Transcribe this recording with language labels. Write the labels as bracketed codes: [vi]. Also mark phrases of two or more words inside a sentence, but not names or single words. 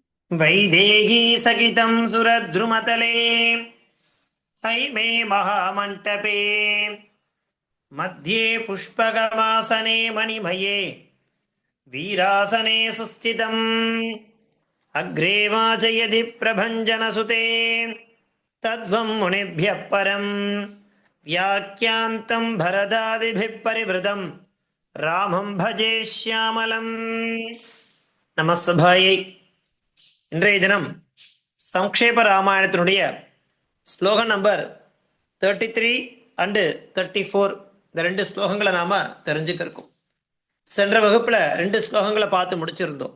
[sa] वैदेही सकितं सुरद्रुमतले हैमे महामण्टपे मध्ये पुष्पकमासने मणिमये वीरासने सुस्थितम् अग्रे वाचयति प्रभञ्जनसुते तद्वं मुनिभ्यः परं व्याख्यान्तं भरदादिभिः परिवृतं रामं भजे श्यामलम्. [ta] நமஸ்தபாயை. இன்றைய தினம் சம்க்ஷேப ராமாயணத்தினுடைய ஸ்லோகம் நம்பர் 33 and 34 இந்த ரெண்டு ஸ்லோகங்களை நாம் தெரிஞ்சுக்கிருக்கோம். சென்ற வகுப்பில் ரெண்டு ஸ்லோகங்களை பார்த்து முடிச்சிருந்தோம்.